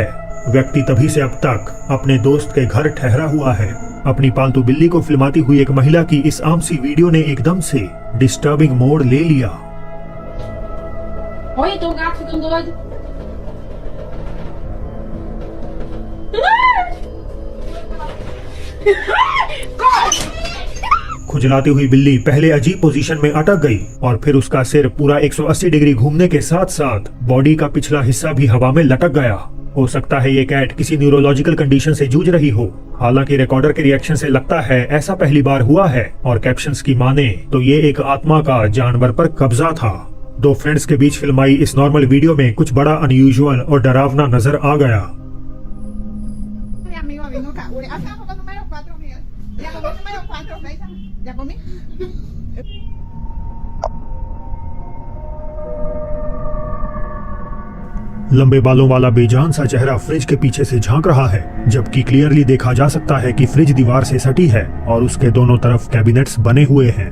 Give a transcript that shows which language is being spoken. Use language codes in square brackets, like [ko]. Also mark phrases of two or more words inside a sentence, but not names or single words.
[hi] व्यक्ति तभी से अब तक अपने दोस्त के घर ठहरा हुआ है। अपनी पालतू बिल्ली को फिल्माती हुई एक महिला की इस आम सी वीडियो ने एकदम से [en] disturbing mode [hi] ले लिया। [pt] Olha, tem um gato ficando doido. [hi] खुजलाती हुई बिल्ली पहले अजीब पोजीशन में अटक गई और फिर उसका सिर पूरा 180 डिग्री घूमने के साथ साथ बॉडी का पिछला हिस्सा भी हवा में लटक गया। हो सकता है ये कैट किसी [en] neurological condition [hi] से जूझ रही हो। हालांकि रिकॉर्डर के रिएक्शन से लगता है ऐसा पहली बार हुआ है और कैप्शंस की माने तो ये एक आत्मा का जानवर पर कब्जा था। दो फ्रेंड्स के बीच फिल्माई इस [en] normal video [hi] में कुछ बड़ा अनयूजुअल और डरावना नजर आ गया। [es] Mi amigo vino acá. Acá por número 4, Miguel. Ya comí número 4, Feisa. Ya comí. [hi] लंबे बालों वाला बेजान सा चेहरा फ्रिज के पीछे से झांक रहा है, जबकि क्लियरली देखा जा सकता है कि फ्रिज दीवार से सटी है और उसके दोनों तरफ कैबिनेट्स बने हुए हैं।